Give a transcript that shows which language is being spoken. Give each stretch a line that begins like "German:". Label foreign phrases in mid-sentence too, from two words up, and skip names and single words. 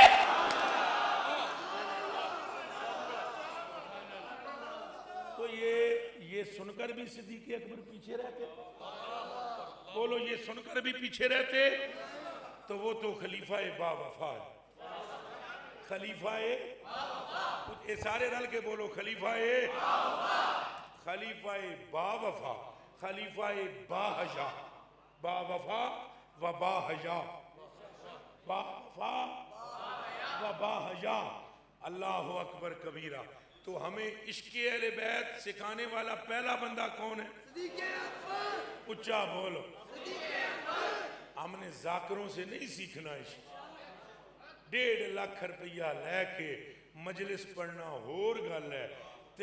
Urdu: تو یہ سن کر بھی صدیق اکبر پیچھے رہتے، بولو یہ سن کر بھی پیچھے رہتے، تو وہ تو خلیفہ با وفا ہے، خلیفہ
Punjabi: اے سارے رل کے
Urdu: بولو خلیفہ با وفا، خلیفہ با حیا، با وفا و با حیا، با وفا و با حیا،
Arabic: اللہ اکبر کبیرہ۔
Urdu: تو ہمیں عشق اہل بیت سکھانے والا پہلا بندہ کون ہے؟ صدیق اکبر، اچھا بولو صدیق اکبر۔ ہم نے ذاکروں سے نہیں سیکھنا عشق، 1.5 لاکھ روپیہ لے کے مجلس پڑھنا
Punjabi: ہور گل ہے تے